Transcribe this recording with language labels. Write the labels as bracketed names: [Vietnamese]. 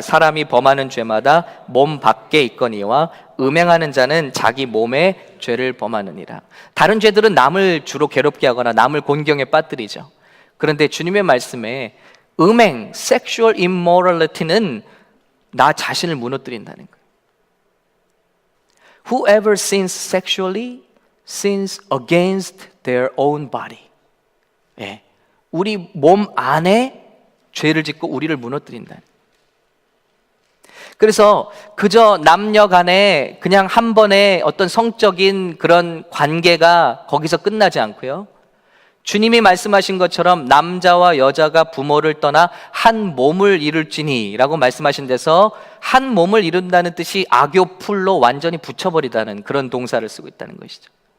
[Korean] 사람이 범하는 죄마다 몸 밖에 있거니와 음행하는 자는 자기 몸에 죄를 범하느니라. 다른 죄들은 남을 주로 괴롭게 하거나 남을 곤경에 빠뜨리죠. 그런데 주님의 말씀에 음행, [English] sexual immorality [Korean] 는 나 자신을 무너뜨린다는 거예요. [English] Whoever sins sexually sins against their own body. [Korean] 예, 우리 몸 안에 죄를 짓고 우리를 무너뜨린다. 그래서 그저 남녀 간에 그냥 한 번의 어떤 성적인 그런 관계가 거기서 끝나지 않고요. 주님이 말씀하신 것처럼 남자와 여자가 부모를 떠나 한 몸을 이룰지니 라고 말씀하신 데서 한 몸을 이룬다는 뜻이 아교풀로 완전히 붙여버리다는 그런 동사를 쓰고 있다는 것이죠.